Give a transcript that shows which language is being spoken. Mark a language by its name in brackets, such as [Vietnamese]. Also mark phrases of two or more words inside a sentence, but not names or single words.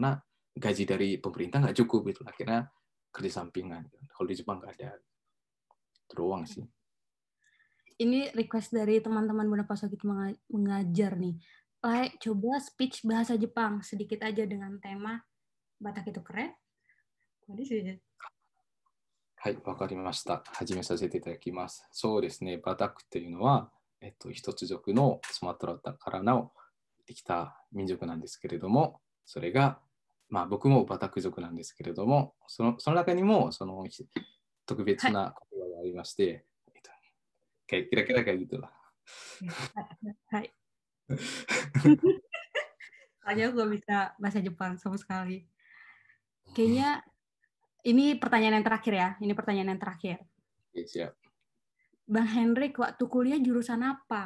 [Indonesian] Karena gaji dari pemerintah nggak cukup gitu. Akhirnya kerja sampingan. Kalau di Jepang nggak ada. Teruang sih. Ini request dari teman-teman Bunda Pasogit mengajar nih. Coba speech bahasa Jepang sedikit aja dengan tema Batak itu keren. Tadi sih. [Japanese] はい、わかりました。始めさせていただきます。そうですね、バタクっていうのは、一つ族のスマトラからのできた民族なんですけれども、それが、まあ、僕もバタク族なんですけれども、その中にも特別な言葉がありまして、 [Indonesian] kayak kira-kira kayak gitulah. Hai. Soalnya gue bisa bahasa Jepang sama sekali. Kayaknya ini pertanyaan yang terakhir ya. Ini pertanyaan yang terakhir. Oke, siap. Bang Hendrik, waktu kuliah jurusan apa?